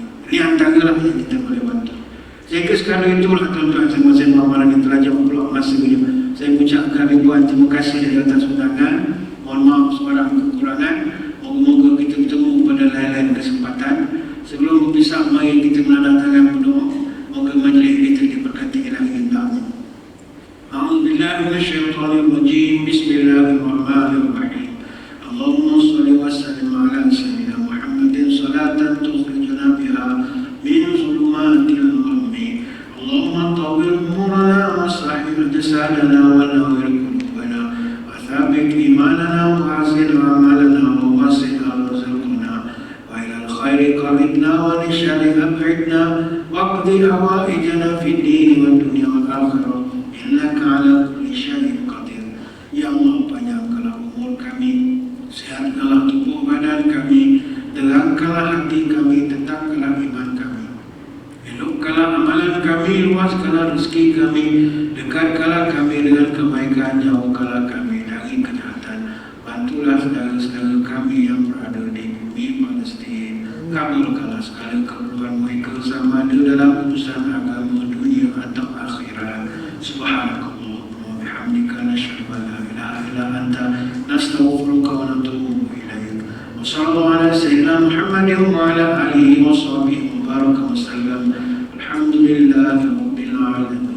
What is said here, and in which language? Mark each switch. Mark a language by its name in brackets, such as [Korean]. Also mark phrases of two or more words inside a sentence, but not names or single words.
[Malay] Ini antaralah yang kita boleh bantu. Saya kira sekarang itulah tuan-tuan sama-sama malam yang telah jam pula masanya. Saya mengucapkan ribuan terima kasih dari atas undangan. Mohon maaf sebarang kekurangan. Moga-moga kita bertemu pada lain-lain kesempatan. Sebelum berpisah, mari kita menandatangkan berdoa. Moga majlis kita diberkati ilahi ta'ala. [Arabic] أعوذ بالله من الشيطان الرجيم. بسم الله الرحمن الرحيم. اللهم صل وسلم على سيدنا محمد صلاة تخرجنا بها من ظلمات الغم. اللهم طول أعمارنا وصحح أجسادنا ونور قلوبنا وثبت إيماننا وحسن أعمالنا ووسع رزقنا وإلى الخير قربنا ولشر أبعدنا واقض حوائجنا في الدين ودنيا والآخرة إنك على كل شيء قدير. [Malay] Ya Allah, panjangkanlah umur kami, sehatkanlah tubuh badan kami, terangkanlah hati kami, tetapkanlah iman kami, elokkanlah amalan kami, luaskanlah rezeki kami, dekatkanlah kami dengan kebaikan, jauhkanlah kami dari kejahatan. Bantulah saudara-saudara kami yang berada di bumi Palestin, kabulkanlah segala keperluan mereka sama ada dalam urusan agama, dunia atau akhirat. [Arabic] سبحانك الله وبحمدك نشهد أن لا إله إلا أنت نستغفرك ونتوب إليك. وصلى الله على سيدنا محمد وعلى آله وصحبه وبارك وسلم. الحمد لله رب العالمين.